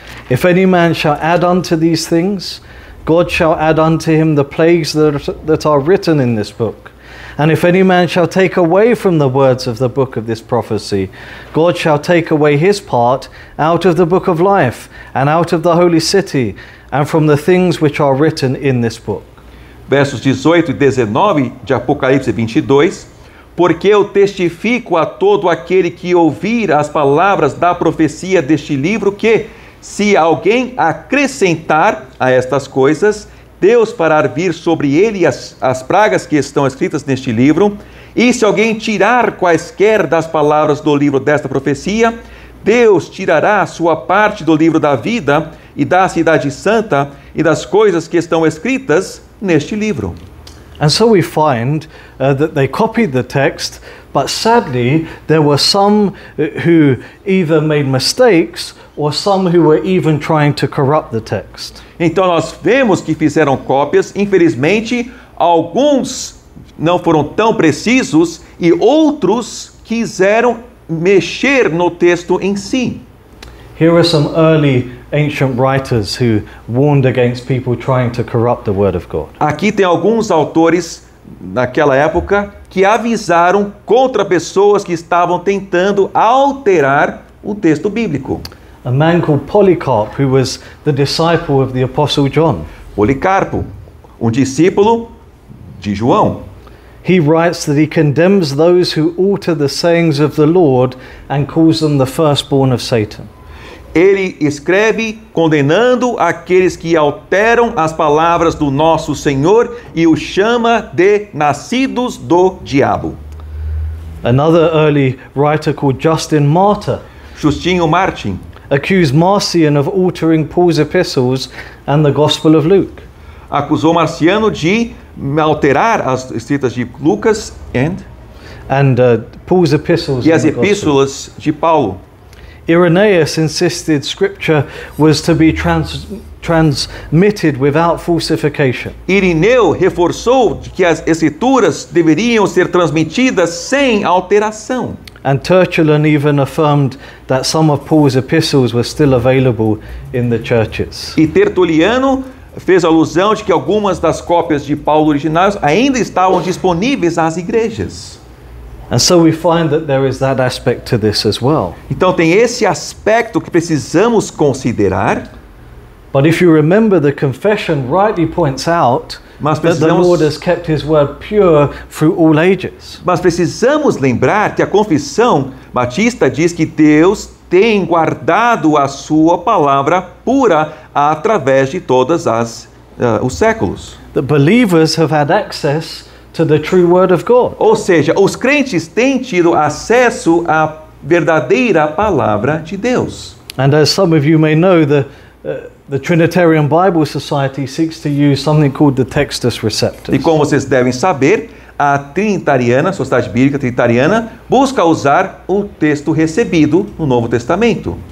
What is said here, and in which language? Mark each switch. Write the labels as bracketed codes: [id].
[en] If any man shall add unto these things, God shall add unto him the plagues that are written in this book. And if any man shall take away from the words of the book of this prophecy, God shall take away his part out of the book of life, and out of the holy city, and from the things which are written in this book. [pt] versos 18 e 19 de Apocalipse 22, porque eu testifico a todo aquele que ouvir as palavras da profecia deste livro que, se alguém acrescentar a estas coisas, Deus fará vir sobre ele as pragas que estão escritas neste livro, e se alguém tirar quaisquer das palavras do livro desta profecia, Deus tirará a sua parte do livro da vida e da cidade santa e das coisas que estão escritas neste livro. [en] And so we find that they copied the text, but sadly there were some who either made mistakes or some who were even trying to corrupt the text. [pt] Então nós vemos que fizeram cópias, infelizmente, alguns não foram tão precisos e outros quiseram mexer no texto em si. [en] Here are some early ancient writers who warned against people trying to corrupt the word of God. [pt] Aqui tem alguns autores naquela época que avisaram contra pessoas que estavam tentando alterar o texto bíblico. [en] A man called Polycarp, who was the disciple of the Apostle John. [pt] Policarpo, um discípulo de João. [en] He writes that he condemns those who alter the sayings of the Lord and calls them the firstborn of Satan. [pt] Ele escreve condenando aqueles que alteram as palavras do nosso Senhor e o chama de nascidos do diabo. [en] Another early writer called Justin Martyr [pt] Justinho Martin [en] accused Marcion of altering Paul's epistles and the Gospel of Luke. [pt] acusou Marciano de alterar as escritas de Lucas [en] and Paul's epistles [pt] e as [en] and the Gospel. [pt] epístolas de Paulo. [en] Irenaeus insisted Scripture was to be transmitted without falsification. [pt] Irineu reforçou que as escrituras deveriam ser transmitidas sem alteração. [en] And Tertullian even affirmed that some of Paul's epistles were still available in the churches. [pt] E Tertuliano fez alusão de que algumas das cópias de Paulo originais ainda estavam disponíveis às igrejas. [en] And so we find that there is that aspect to this as well. [pt] Então tem esse aspecto que precisamos considerar. [en] But if you remember, the confession rightly points out [pt] Mas [en] that the Lord has kept his word pure through all ages. [pt] Mas precisamos lembrar que a confissão batista diz que Deus tem guardado a sua palavra pura através de todas os séculos. [en] The believers have had access to the true word of God. [pt] Ou seja, os crentes têm tido acesso à verdadeira palavra de Deus. [en] And as some of you may know, the Trinitarian Bible Society seeks to use something called the Textus Receptus, [pt] E como vocês devem saber, a Trinitariana, a Sociedade Bíblica Trinitariana, busca usar o texto recebido no Novo Testamento,